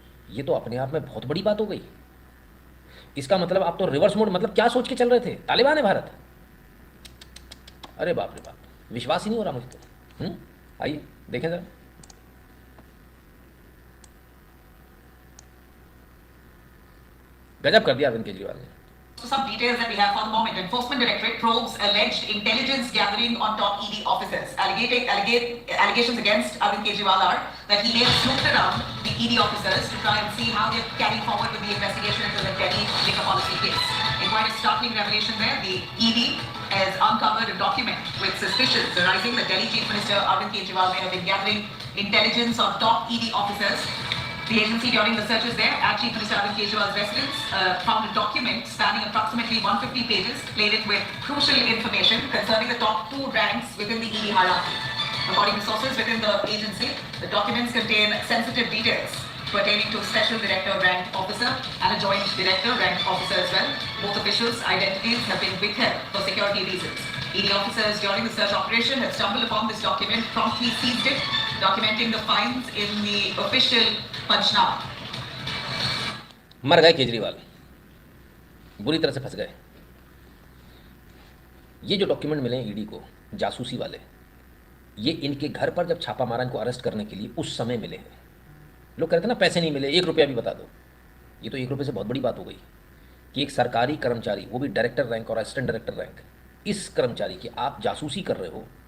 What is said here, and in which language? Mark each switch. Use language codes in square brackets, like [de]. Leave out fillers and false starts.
[hi] ये तो अपने आप में बहुत बड़ी बात हो गई। इसका मतलब आप तो रिवर्स मोड, मतलब क्या सोच के चल रहे थे? तालिबान है भारत? अरे बाप रे बाप, विश्वास ही नहीं हो रहा मुझे तो। आइए देखें जरा। गजब कर दिया अरविंद केजरीवाल ने। [en] So some details that we have for the moment. Enforcement Directorate probes alleged intelligence gathering on top ED officers. Allegations against Arvind Kejriwal are that he may have snooped around the ED officers to try and see how they're carrying forward with the investigation into the Delhi liquor policy case. In quite a startling revelation there, the ED has uncovered a document with suspicions arising that Delhi Chief Minister Arvind Kejriwal may have been gathering intelligence on top ED officers. The agency, during the searches there at Chief Minister Arvind Kejriwal's residence, found a document spanning approximately 150 pages, loaded with crucial information concerning the top 2 ranks within the ED hierarchy. According to sources within the agency, the documents contain sensitive details pertaining to Special Director ranked officer and a Joint Director ranked officer as well. Both officials' identities have been withheld for security reasons. ED officers during the search operation have stumbled upon this document, promptly seized it, documenting the finds in the official panchnama. [hi] मर गए केजरीवाल, बुरी तरह से फंस गए। ये जो document मिले हैं ईडी को, जासूसी वाले, ये इनके घर पर जब छापा मारा इनको अरेस्ट करने के लिए, उस समय मिले हैं। लोग कहते हैं ना पैसे नहीं मिले, 1 रुपया भी बता दो। ये तो 1 रुपये से बहुत बड़ी बात हो गई कि एक सरकारी कर्मचारी, वो भी डायरेक्टर रैंक और असिस्टेंट डायरेक्टर रैंक, इस कर्मचारी की आप जासूसी कर रहे हो।